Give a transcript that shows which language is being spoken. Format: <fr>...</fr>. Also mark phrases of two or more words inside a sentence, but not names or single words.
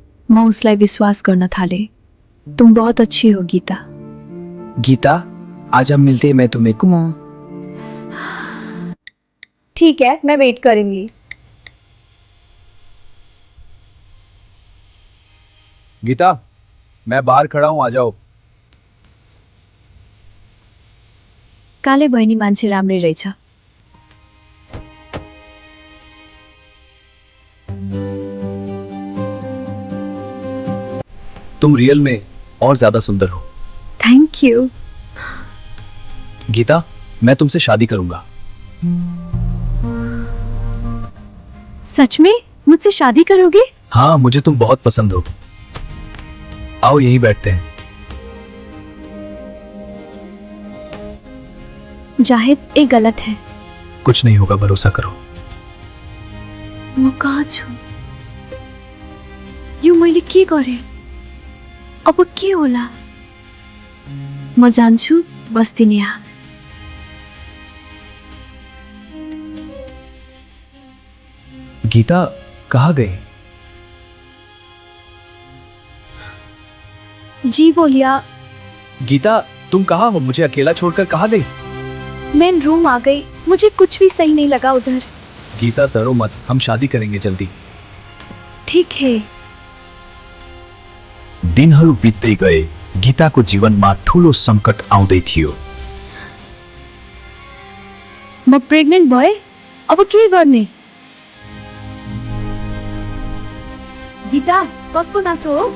<ne>म उसलाई विश्वास गर्न थाले।</ne> <hi>तुम बहुत अच्छी हो गीता। गीता, आज हम मिलते हैं, मैं तुम्हें ठीक है, मैं वेट करूंगी। गीता, मैं बाहर खड़ा हूँ, आ जाओ।</hi> <ne>काले बहिनी मान्छे राम्रै रहेछ।</ne> <hi>तुम रियल में और ज्यादा सुंदर हो।</hi> <en>Thank you.</en> <hi>गीता, मैं तुमसे शादी करूंगा। सच में मुझसे शादी करोगे? हाँ, मुझे तुम बहुत पसंद हो। आओ यहीं बैठते हैं। जाहिद, ये गलत है। कुछ नहीं होगा, भरोसा करो।</hi> <ne>म कहाँ छु? यो मैले के गरेँ? अब के होला? म जान्छु, बस्दिन यहाँ।</ne> <hi>गीता, कहाँ गए? जी बोलिया। गीता, तुम कहाँ हो? मुझे अकेला छोड़कर कहाँ गई? मैं रूम आ गई, मुझे कुछ भी सही नहीं लगा उधर। गीता, डरो मत, हम शादी करेंगे जल्दी। ठीक है।</hi> <ne>दिनहरू बित्दै गए। गीताको जीवनमा ठूलो संकट आउँदै थियो। म प्रेग्नेन्ट भए, अब के गर्ने? गीता, कसको नासो हो?</ne>